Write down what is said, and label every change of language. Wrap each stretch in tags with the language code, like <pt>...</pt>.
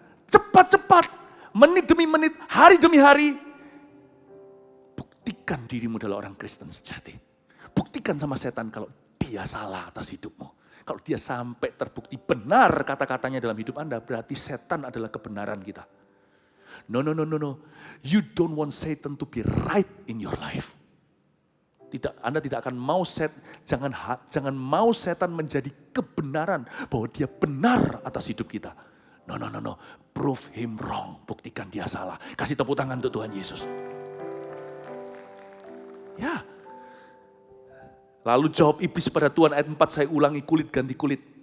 <id>Cepat-cepat, menit demi menit, hari demi hari. Buktikan dirimu adalah orang Kristen sejati. Buktikan sama setan kalau dia salah atas hidupmu. Kalau dia sampai terbukti benar kata-katanya dalam hidup Anda, berarti setan adalah kebenaran kita.</id> <en>No. You don't want Satan to be right in your life.</en> <id>Anda tidak akan mau jangan mau setan menjadi kebenaran bahwa dia benar atas hidup kita.</id> <en>No. Prove him wrong.</en> <id>Buktikan dia salah. Kasih tepuk tangan untuk Tuhan Yesus. Ya. Lalu jawab iblis pada Tuhan, ayat 4 saya ulangi, kulit ganti kulit.</id>